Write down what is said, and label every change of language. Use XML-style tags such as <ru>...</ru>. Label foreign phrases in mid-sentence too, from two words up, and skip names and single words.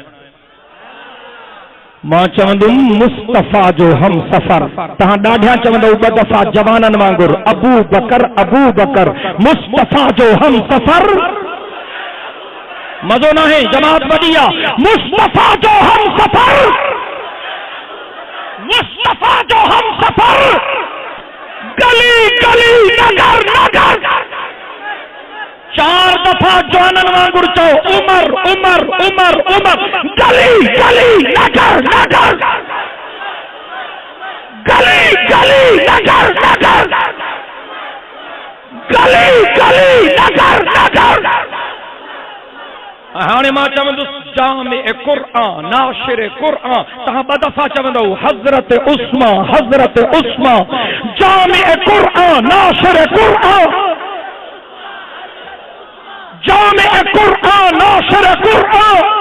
<sd>मां चवंदुमि मुस्तफ़ा जो हम सफ़र। तव्हां ॾाढा चवंदव ॿ दफ़ा जवाननि वांगुरु अबू बकर मुस्तफ़ा जो हम सफ़र। मज़ो न आहे, जमात वॾी आहे। मुस्तफ़ा जो हम सफ़र, मुस्तफ़ा जो हम सफ़र, गली गली नगर नगर। 4 दफ़ा जवाननि वांगुरु चओ उमर उमर उमर उमर, गली गली नगर नगर, गली गली नगर नगर, गली गली नगर नगर। हाणे मां चवंदुसि जामे क़ुरआन, नाशिर क़ुरआन। तव्हां 2 दफ़ा चवंदव हज़रत उस्मा, हज़रत उस्मा। जामे क़ुरआन, नाशिर क़ुरआन, जामे क़ुरआन, नाशिर क़ुरआन।</sd>